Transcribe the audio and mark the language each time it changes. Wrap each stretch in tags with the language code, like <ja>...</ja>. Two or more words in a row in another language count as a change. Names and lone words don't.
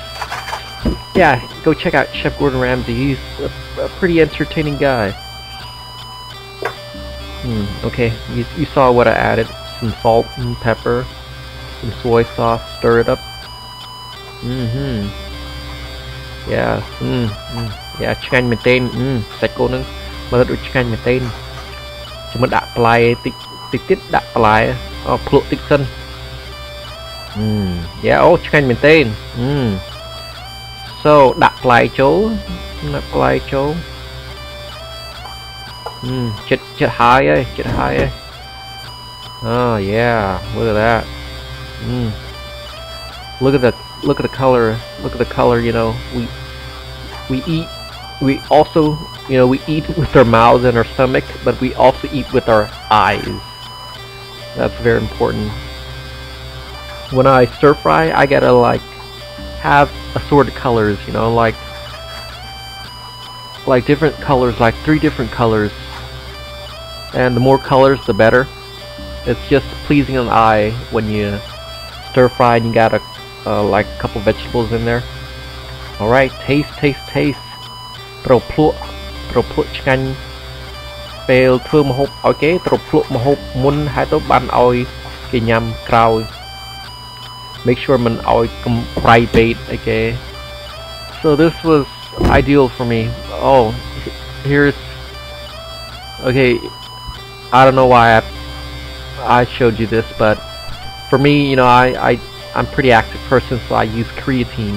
<en>Yeah, go check out Chef Gordon Ramsay. He's a pretty entertaining guy. Okay, you saw what I added. Some salt and pepper, some soy sauce, stir it up. Yeah, yeah,</en> <km>ឆ្ងាញ់មែនទែន សាច់គោនឹងមើលដូចឆ្ងាញ់មែនទែន ចាំមិនដាក់បន្លែតិចទៀតដាក់បន្លែភ្លក់តិចសិន Yeah, អូឆ្ងាញ់មែនទែន So ដាក់បន្លែចូល ចិត្តហើយ</km> <en>Oh yeah, look at that. Look at the color. You know, we also, you know, we eat with our mouths and our stomach, but we also eat with our eyes. That's very important. When I stir fry, I gotta like have assorted colors, you know, like different colors, like 3 different colors, and the more colors the better. It's just pleasing an eye when you stir fry and you got like a couple vegetables in there. Alright, taste.</en> <km>ត្រូវភ្លក់ឆ្ងាញ់ពេលធ្វើម្ហូបឲ្យគេត្រូវភ្លក់ម្ហូបមុនហើយទៅបានឲ្យគេញ៉ាំក្រោយ</km> <en>make sure</en> <km>mình oi private.</km> <en>Okay, so this was ideal for me. Oh, here's okay. I don't know why I showed you this, but for me, you know, I'm a pretty active person, so I use creatine.</en>